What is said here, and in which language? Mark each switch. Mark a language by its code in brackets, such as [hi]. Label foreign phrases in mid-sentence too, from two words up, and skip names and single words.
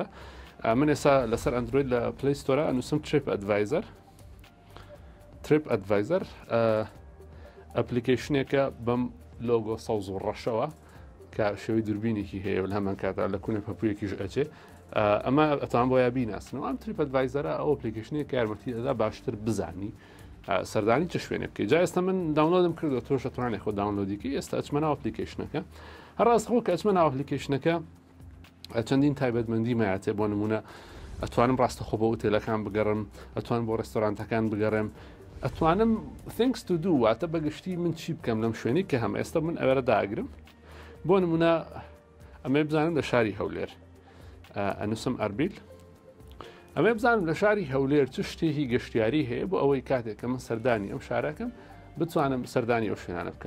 [ckb] من ئێستا لەسەر ئەندروید لە پلی ستۆرە ئەنووسم ترپ ئەدڤایزەر ئەپلیکیشنێکە بەم لۆگۆ سەوز و ڕەشەوە کە شێوەی دووربینێکی هەیە لە هەمان کاتا لە کوونێ پەپوویەکیش ئەچێ ئەمە ئەتان بۆ یا بیناسنەوە ئەم ترپ ئەدڤایزەرە ئەو ئەپلیکیشنێک کە یارمەتی دەدا باشتر بزانی سەردانی چه شوێنێ بکەیت. جا ئێستا من داونلۆدم کردو تۆش دەتوانێت خۆ داونلۆدیکەی ئێستا ئەچمە ناو ئەپلیکیشنەکە هەڕاستەخۆ کە ئەچمە ناو ئەپلیکیشنەکە چەندین تایبەتمەندی مایاتێ بۆ نمونە ئەتوانم ڕاستەخۆ بۆ ئوتێلەکان بگەڕم ئەتوان بۆ ڕێستۆرانتەکان بگەڕم ئەتوانم [en] things to do [ckb] واتە بەگشتی من چی بکەم لەم شوێنی کە هەم ئێستا من ئەوەرە داگرم بۆ نمونە ئەمە بزانم لە شاری هەولێر ئەنووسم ئەربیل ئەمە بزانم لە شاری هەولێر چ شتێکی گەشتیاری هەیە بۆ ئەوەی کاتێک کە من سەردانی ئەم شارەکەم بتوانم سەردانی ئەو شوێنانە بکەم.